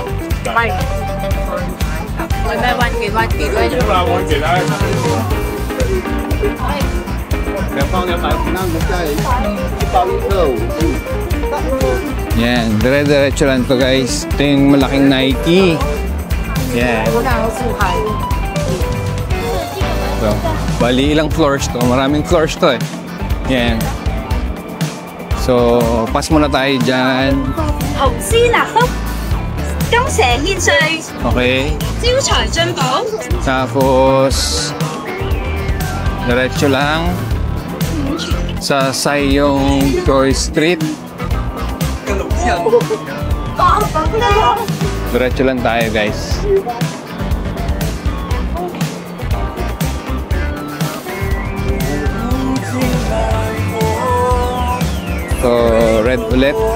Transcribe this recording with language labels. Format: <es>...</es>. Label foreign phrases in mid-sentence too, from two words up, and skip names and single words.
<tl>Yan, dire-diretso lang to guys. Ito yung malaking Nike. Yan. So, bali ilang floors to. Maraming floors to eh. Yan. So, pass muna tayo dyan.</tl> <yue>豪斯納福、金蛇獻瑞、</yue> <tl>Okay.</tl> <yue>招財進寶。</yue> <tl>Tapos, diretso lang sa Sayong Choice Street. Diretso lang tayo guys. So, red ulit.</tl>